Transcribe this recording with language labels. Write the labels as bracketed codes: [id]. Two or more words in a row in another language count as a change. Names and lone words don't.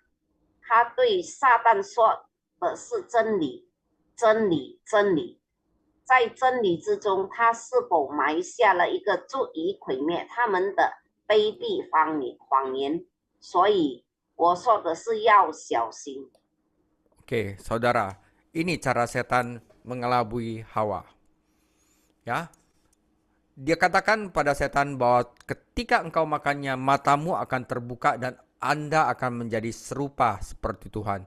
[zh] 他对撒旦说的是真理，真理，真理。在真理之中，他是否埋下了一个足以毁灭他们的卑鄙谎言？所以我说的是要小心。 [id] Oke, saudara, ini cara setan mengelabui Hawa. Ya, dia katakan pada setan bahwa ketika engkau makannya, matamu akan terbuka dan Anda akan menjadi serupa seperti Tuhan.